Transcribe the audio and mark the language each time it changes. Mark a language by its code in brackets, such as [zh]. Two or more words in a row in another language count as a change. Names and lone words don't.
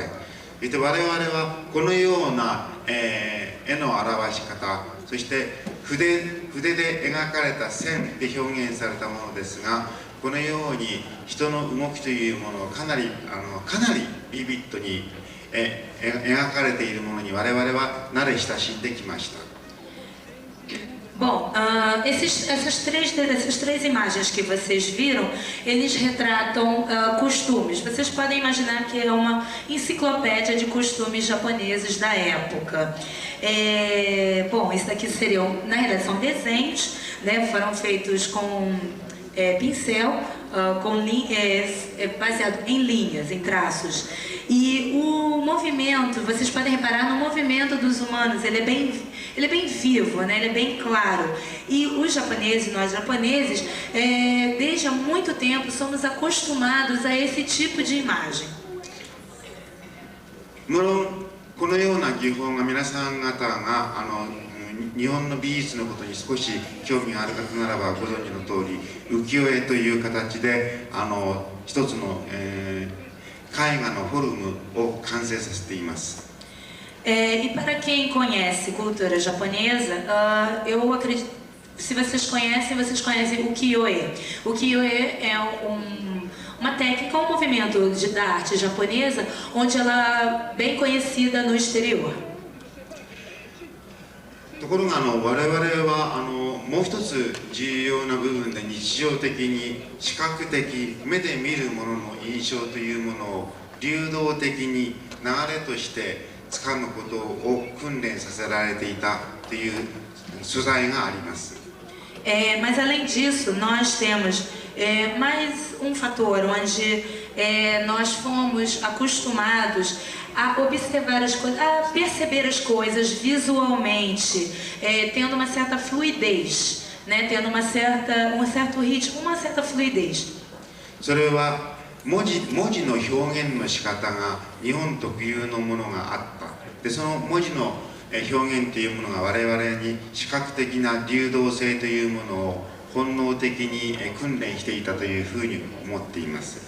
[ja] そして我々はこのような、絵の表し方、そして筆で描かれた線で表現されたものですが、このように人の動きというものをかなりビビッドに、描かれているものに我々は慣れ親しんできました。 [pt] Bom, essas três imagens que vocês viram, eles retratam costumes. Vocês podem imaginar que é uma enciclopédia de costumes japoneses da época. Bom, isso daqui seriam, na realidade, são desenhos, né? Foram feitos com pincel, baseado em linhas, em traços. E o movimento, vocês podem reparar no movimento dos humanos, ele é bem vivo, né? Ele é bem claro. E os japoneses, nós japoneses, desde há muito tempo somos acostumados a esse tipo de imagem. [ja] このような技法が皆さん方が日本の美術のことに少し興味がある方ならばご存知の通り浮世絵という形で一つの、絵画のフォルムを完成させています。 [pt] E para quem conhece cultura japonesa, eu acredito, se vocês conhecem o Kiyoe. O Kiyoe é uma técnica, um movimento da arte japonesa, onde ela é bem conhecida no exterior. [ja] ところが我々はもう一つ重要な部分で日常的に視覚的目で見るものの印象というものを流動的に流れとしてつかむことを訓練させられていたという素材があります。 [pt] Mas além disso, nós temos mais um fator onde nós fomos acostumados a observar as coisas, a perceber as coisas visualmente, tendo uma certa fluidez, né? Tendo um certo ritmo, uma certa fluidez. [ja] それは文字の表現の仕方が日本特有のものがあった。でその文字の表現というものが我々に視覚的な流動性というものを本能的に訓練していたというふうに思っています。